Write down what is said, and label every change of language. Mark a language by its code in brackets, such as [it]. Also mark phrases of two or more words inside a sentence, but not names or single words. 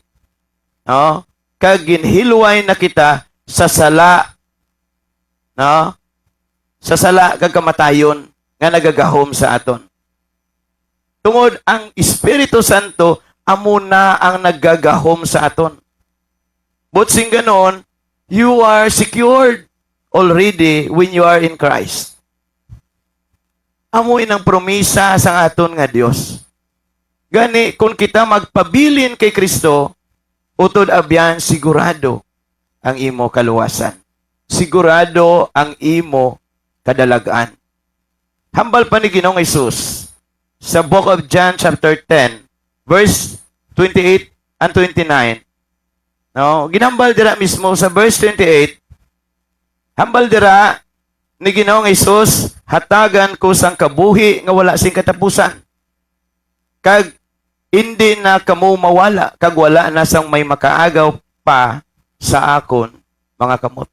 [hil] No? Kag ginhilway na kita sa sala, no? Sa sala kag kamatayon nga nagagahom sa aton. Tungod ang Espiritu Santo amo na ang naggagahom sa aton. [en] But [hil] sing ganon, [en] you are secured already when you are in Christ. [hil] Amo inang promisa sa aton nga Dios. Gani kung kita magpabilin kay Kristo, utod abyan sigurado ang imo kaluwasan. Sigurado ang imo kadalagaan. Hambal pa ni Ginoong Hesus sa [en] Book of John chapter 10 verse 28 and 29. [hil] No, ginambal dira mismo sa verse 28. Hambal dira ni Ginoong Hesus, hatagan ko sang kabuhi nga wala sing katapusan. Kag hindi na kamo mawala kag wala na sang may makaagaw pa sa akon mga kamot.